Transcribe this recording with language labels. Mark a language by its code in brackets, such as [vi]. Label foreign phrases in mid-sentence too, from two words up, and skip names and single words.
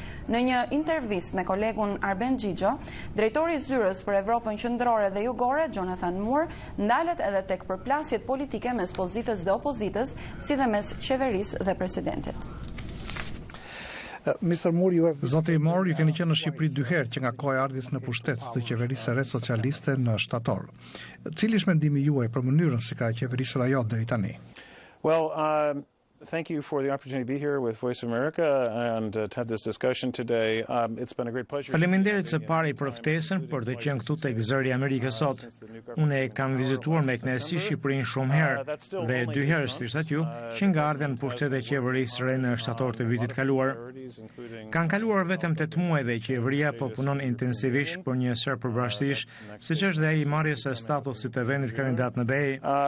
[sq] Në një intervistë me kolegun Arben Xhixho, drejtori i Zyrës për Evropën Qendrore dhe Jugore, Jonathan Moore, ndalet edhe tek përplasjet politike mes pozitës dhe opozitës, si dhe mes qeverisë dhe presidentit. Zoti Moore, ju keni qenë në Shqipëri 2 herë që nga koha e ardhjes në pushtet të qeverisë së re socialiste në shtator. Cili është mendimi juaj për mënyrën si ka qeverisur ajo deri tani? [en] Well, thank you for the opportunity to be here with Voice of America and to have this discussion today. It's been a great pleasure. [sq] Faleminderit së pari për ftesën për të qenë këtu tek Zëri i Amerikës sot. Unë e kam vizituar me kënaqësi Shqipërinë shumë herë dhe 2 herë si thatë ju, që nga ardha në pushtet e qeverisë re në shtator të vitit kaluar. Kanë kaluar vetëm 8 muaj dhe qeveria po punon intensivisht për një sër përbrashtish, siç është dhe ai marrjes së statusit të vendit kandidat në BE.